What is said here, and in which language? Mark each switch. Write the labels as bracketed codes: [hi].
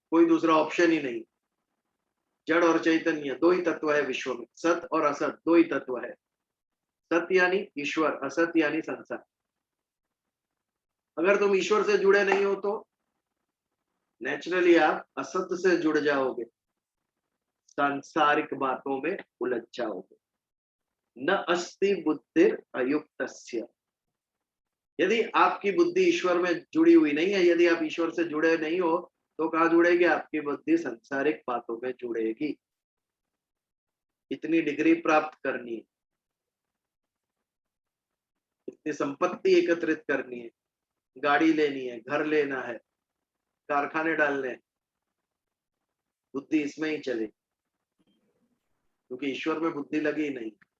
[hi] कोई दूसरा ऑप्शन ही नहीं। जड़ और चैतन्य 2 ही तत्व है विश्व में, सत और असत 2 ही तत्व है। सत यानी ईश्वर, असत यानी संसार। अगर तुम ईश्वर से जुड़े नहीं हो तो नेचुरली आप असत से जुड़ जाओगे, सांसारिक बातों में उलझ जाओगे। [sa] न अस्ति बुद्धिर अयुक्तस्य। [hi] यदि आपकी बुद्धि ईश्वर में जुड़ी हुई नहीं है, यदि आप ईश्वर से जुड़े नहीं हो, तो कहां जुड़ेगी आपकी बुद्धि? संसारिक बातों में जुड़ेगी। इतनी डिग्री प्राप्त करनी है, इतनी संपत्ति एकत्रित करनी है, गाड़ी लेनी है, घर लेना है, कारखाने डालने हैं, बुद्धि इसमें ही चले, क्योंकि ईश्वर में बुद्धि लगी नहीं।